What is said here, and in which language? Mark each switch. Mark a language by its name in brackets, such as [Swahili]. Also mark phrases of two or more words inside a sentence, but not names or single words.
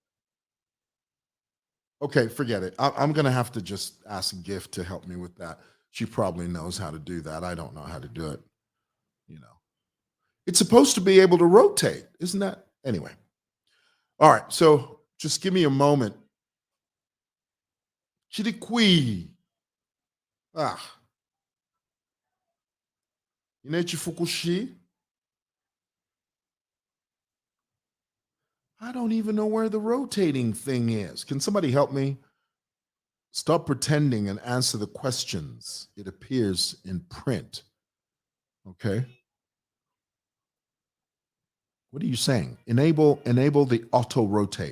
[English] Okay, forget it. I'm going to have to just ask Gift to help me with that. She probably knows how to do that. I don't know how to do it. You know, it's supposed to be able to rotate, isn't that? Anyway. All right, so just give me a moment. Chirikui. Inechi Fukushi. I don't even know where the rotating thing is. Can somebody help me? Stop pretending and answer the questions. It appears in print. Okay. What are you saying? Enable the auto rotate.